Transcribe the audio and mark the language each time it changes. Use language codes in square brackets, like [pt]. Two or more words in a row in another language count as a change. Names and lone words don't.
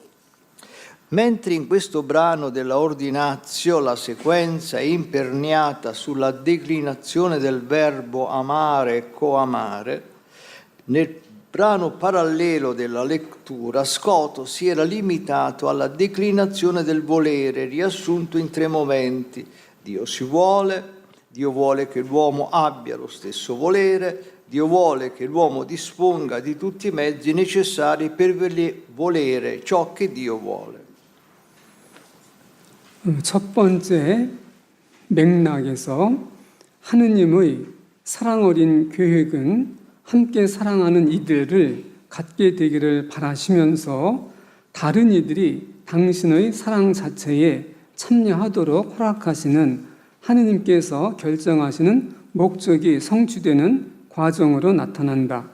[it] Mentre in questo brano della Ordinatio la sequenza è imperniata sulla declinazione del verbo amare e coamare, nel brano parallelo della lettura Scoto si era limitato alla declinazione del volere, riassunto in 3 momenti. Dio vuole che l'uomo abbia lo stesso volere, Dio vuole che l'uomo disponga di tutti i mezzi necessari per volere ciò che Dio vuole. [ko] 첫 번째 맥락에서 하느님의 사랑 어린 계획은 함께 사랑하는 이들을 갖게 되기를 바라시면서 다른 이들이 당신의 사랑 자체에 참여하도록 허락하시는 하느님께서 결정하시는 목적이 성취되는 과정으로 나타난다.